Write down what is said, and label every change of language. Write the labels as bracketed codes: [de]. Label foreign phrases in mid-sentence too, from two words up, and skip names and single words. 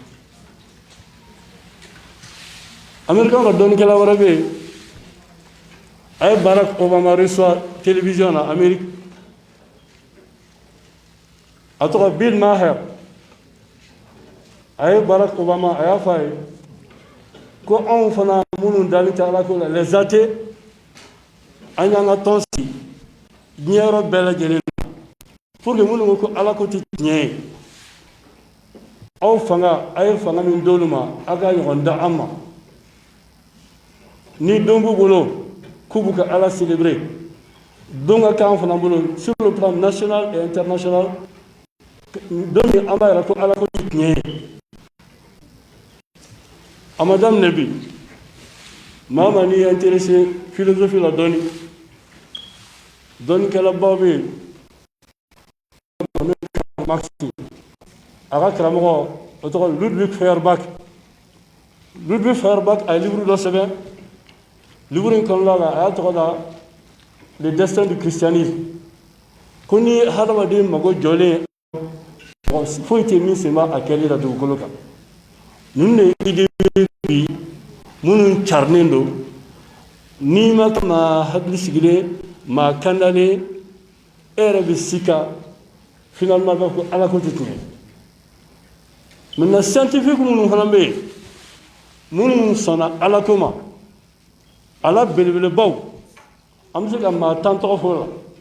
[bm] américain ka dɔnnikɛla wɛrɛ bɛ yen a ye Barack Obama reçoit télévision na Amérique a tɔgɔ Bill Maher a ye Barack Obama a y'a fɔ a ye ko anw fana minnu dalen tɛ alako la [fr] les athées [bm] an y'an ka tɔn sigi diɲɛ yɔrɔ bɛɛ lajɛlen na [fr] pour que [bm] minnu ko alako tɛ tiɲɛ ye aw fanga a ye fanga min d'olu ma a ka ɲɔgɔn da an ma ni don b'u bolo k'u b'u ka ala célébrer don ka k'an fana bolo [fr] sur le plan national et international [bm] don min an b'a yira ko alako tɛ tiɲɛ ye a ma daminɛ bi maa maa n'i ye [fr] intéressé philosophie [bm] la dɔnnikɛlabaw bɛ yen Marx a ka karamɔgɔ o tɔgɔ Ludwig Feuerbach a ye livre dɔ sɛbɛn livre in kɔnɔna la a y'a tɔgɔ da [fr] le destin du christianisme [bm] ko ni hadamaden mago jɔlen foyi tɛ min sen bɛ a kɛli la dugukolo kan ninnu de ye idée bi minnu carilen don n'i ma kɛ maa hakili sigilen maa kandalen e yɛrɛ bɛ sika finalement b'a fɔ ko ala ko tɛ tiɲɛ [fr] maintenant scientifique [bm] minnu fana bɛ yen minnu sɔnna ala ko ma ala belebelebaw an bɛ se ka maa tan tɔgɔ fɔ la